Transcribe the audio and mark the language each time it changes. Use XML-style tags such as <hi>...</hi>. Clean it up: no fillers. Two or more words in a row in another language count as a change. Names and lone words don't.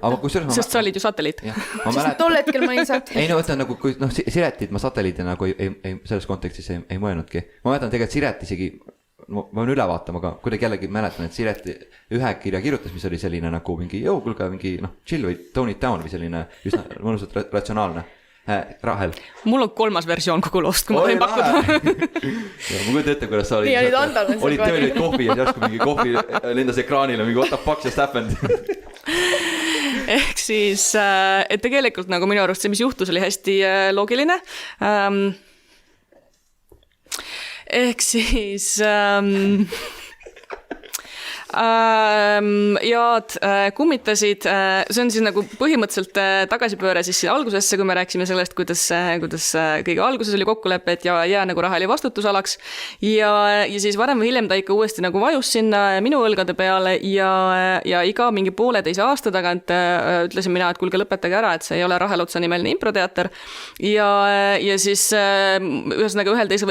<et>Sest sa olid ju satelliit. Sest tol hetkel ma ei saanud. Ei no võtta nagu, Siretit ma satelliidina nagu selles kontekstis ei mõelnudki. Ma mäletan tegelikult Siret isegi, ma võin üle vaatama, aga kuidagi jällegi mäletan, et Siret ühe kirja kirjutas, mis oli selline nagu mingi kulge mingi chill või</et> <en>tone it down</en> <et>või selline üsna mõnusalt ratsionaalne. Rahel. Mul on 3. versioon kogu loost, kui ma võin pakkuda. Ja ma kujutan ette, kuidas sa olid tööliid kohvi ja järsku mingi kohvi lendas ekraanile, mingi</et> <en>what the fuck just happened.</en> <et>Ehk siis, et tegelikult nagu minu arust see, mis juhtus, oli hästi loogiline. Ehk siis... jaad kummitasid, see on siis nagu põhimõtteliselt tagasipööre siis algusesse, kui me rääksime sellest, kuidas kõige alguses oli kokkulepe, et jää nagu Raheli vastutusalaks ja siis varem või hiljem ta ikka uuesti nagu vajus sinna minu õlgade peale ja iga mingi 1,5 aasta tagant ütlesin mina, et kuulge lõpetage ära, et see ei ole Rahel Otsa nimeline improteater ja siis ühesõnaga 1., 2.</et>